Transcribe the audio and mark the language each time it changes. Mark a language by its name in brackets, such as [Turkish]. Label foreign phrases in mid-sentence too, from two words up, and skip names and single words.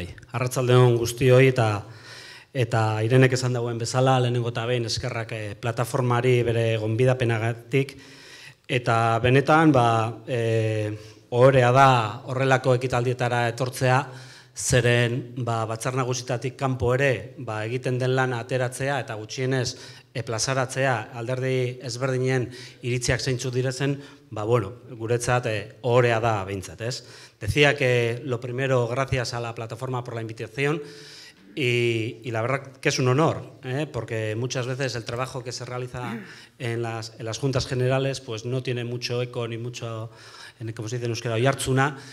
[Basque] Arratsaldeon guztioi eta Irenek esan dagoen bezala, lehenengo eta behin eskerrak plataformari bere gonbidapenagatik, eta benetan ohorea da horrelako ekitaldietara etortzea, zeren Batzar Nagusitatik kanpo ere egiten den lana ateratzea eta gutxienez plazaratzea alderdi ezberdinen iritziak zeintzuk direzen, guretzat ohorea da behintzat, ez? [Spanish] Decía que lo primero, gracias a la plataforma por la invitación y la verdad que es un honor, porque muchas veces el trabajo que se realiza en las Juntas Generales pues no tiene mucho eco ni mucho, como se dice en euskera, oihartzuna.